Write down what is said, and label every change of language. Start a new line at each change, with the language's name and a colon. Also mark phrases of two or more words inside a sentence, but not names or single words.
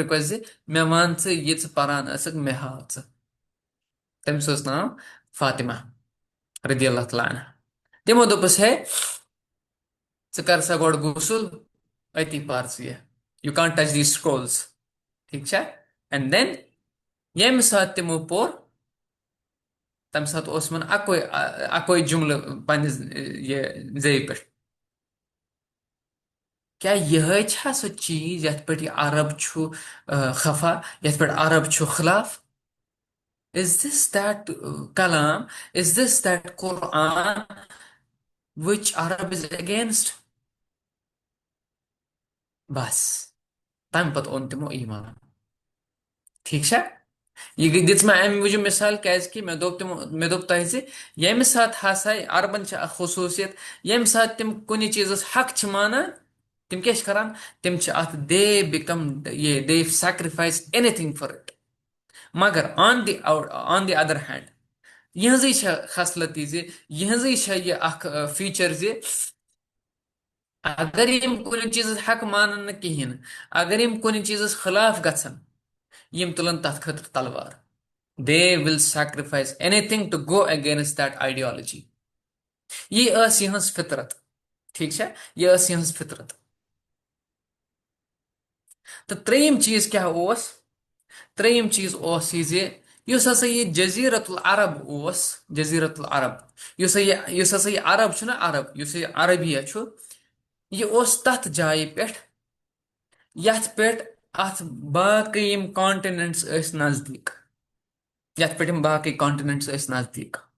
Kashmiri: رِکویسٹ زِ مےٚ ون ژٕ یہِ ژٕ پران ٲسٕکھ مےٚ ہاو ژٕ تٔمِس اوس ناو فاطمہ
Arabic: رضی اللہ تعالیٰ عنہا
Kashmiri: تِمو دوٚپُس ہے ژٕ کر سا گۄڈٕ غسُل أتی پر ژٕ یہِ
English: you can't touch the scrolls
Kashmiri: ٹھیٖک چھا
English: and then
Kashmiri: ییٚمہِ ساتہٕ تِمو پوٚر تمہِ ساتہٕ اوس یِمن اکوے جملہٕ پننِس یہِ زیٚیہِ پٮ۪ٹھ کیٛاہ یِہے چھا سۄ چیٖز یتھ پٮ۪ٹھ یہِ عرب چھُ خفا یتھ پٮ۪ٹھ عرب چھُ خلاف
English: Is this that kalam? Is this that Quran which Arab is against?
Kashmiri: بس تمہِ پتہٕ اوٚن تِمو ایمان ٹھیٖک چھا یہِ دِژ مےٚ امہِ موٗجوٗب مِثال کیٛازِکہِ مےٚ دوٚپ تۄہہِ زِ ییٚمہِ ساتہٕ ہسا عربن چھِ اکھ خصوٗصیت ییٚمہِ ساتہٕ تِم کُنہِ چیٖزس حق چھِ مانان تِم کیٛاہ چھِ کران تِم چھِ اتھ
English: they sacrifice anything for it
Kashmiri: مگر
English: on the other hand
Kashmiri: یِہنٛزٕے چھےٚ خصلت یہِ زِ یِہنٛزٕے چھےٚ یہِ اکھ فیٖچر زِ اگر یِم کُنہِ چیٖزس حق مانن نہٕ کِہینۍ اگر یِم کُنہِ چیٖزس خلاف گژھن یِم تُلن تتھ خٲطرٕ تلوار
English: they will sacrifice anything to go against that ideology
Kashmiri: یہِ ٲس یِہنٛز فطرت ٹھیٖک چھا یہِ ٲس یِہنٛز فطرت تہٕ ترٛیٚیِم چیٖز کیٛاہ اوس ترٛیٚیِم چیٖز اوس یہِ زِ یُس ہسا یہِ
Arabic: جزیٖرت العرب
Kashmiri: اوس
Arabic: جزیٖرت العرب
Kashmiri: یُس ہسا یہِ عرب چھُنہ عرب یُس یہِ عربیہ چھُ یہِ اوس تتھ جایہِ پٮ۪ٹھ یتھ پٮ۪ٹھ اتھ باقٕے یِم کانٹِنٮ۪نٹس ٲسۍ نزدیٖک یتھ پٮ۪ٹھ یِم باقٕے کانٹِنٮ۪نٹس ٲسۍ نزدیٖک